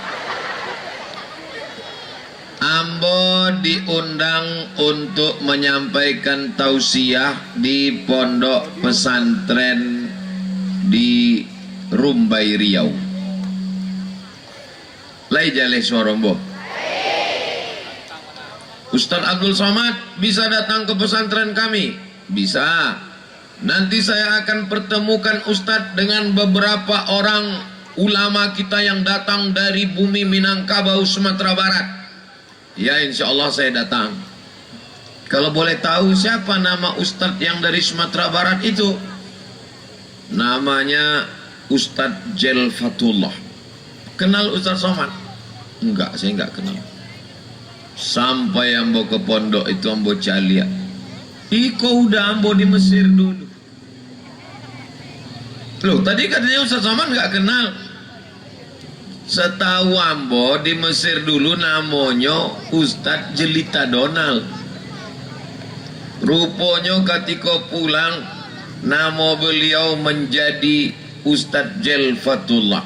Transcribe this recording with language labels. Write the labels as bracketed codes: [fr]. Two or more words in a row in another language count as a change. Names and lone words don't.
[id] Ambo diundang untuk menyampaikan tausiah di pondok pesantren di Rumbai Riau. [min] Lai jale sorombo. [id] Ustaz Abdul Somad bisa datang ke pesantren kami? Bisa. Nanti saya akan pertemukan Ustaz dengan beberapa orang ulama kita yang datang dari bumi Minangkabau, Sumatera Barat. Ya, [ar] إن شاء الله [id] saya datang. Kalau boleh tahu siapa nama Ustadz yang dari Sumatera Barat itu? Namanya Ustadz Jelfatullah. Kenal Ustadz Somad? Enggak, saya enggak kenal. [min] Sampai ambo ke pondok itu ambo calia. Iko udah ambo di Mesir dulu. [id] Loh, tadi katanya Ustadz Somad enggak kenal. Setahu ambo di Mesir dulu namanya Ustadz Jelita Donald. Rupanya ketika pulang nama beliau menjadi Ustadz Jelfatullah.